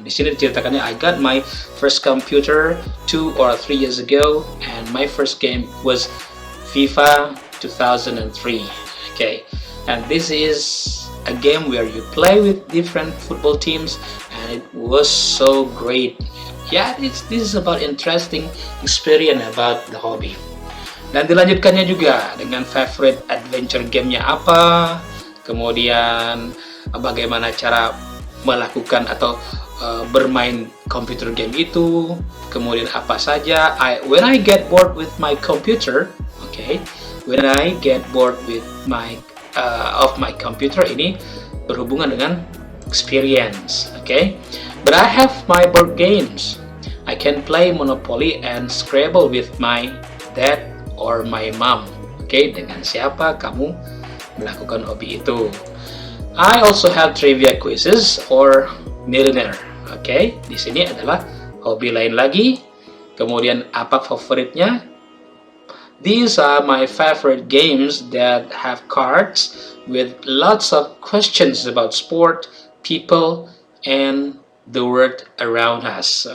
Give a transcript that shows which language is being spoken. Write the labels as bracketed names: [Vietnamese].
[Indonesian] Di sini diceritakannya, [English] I got my first computer 2 or 3 years ago, and my first game was FIFA 2003. Okay, and this is a game where you play with different football teams, and it was so great. Yeah, this is about interesting experience about the hobby. [Indonesian] Dan dilanjutkannya juga dengan favorite adventure gamenya apa, kemudian bagaimana cara melakukan atau bermain computer game itu, kemudian apa saja. [English] When I get bored with my computer, okay, when I get bored with my computer, [Indonesian] ini berhubungan dengan [English] experience, okay. But I have my board games. I can play Monopoly and Scrabble with my dad or my mom. [Indonesian] Okay, dengan siapa kamu melakukan hobi itu. [English] I also have trivia quizzes or millionaire. [Indonesian] Okay, di sini adalah hobi lain lagi. Kemudian apa favoritnya? [English] These are my favorite games that have cards with lots of questions about sport, people, and the world around us.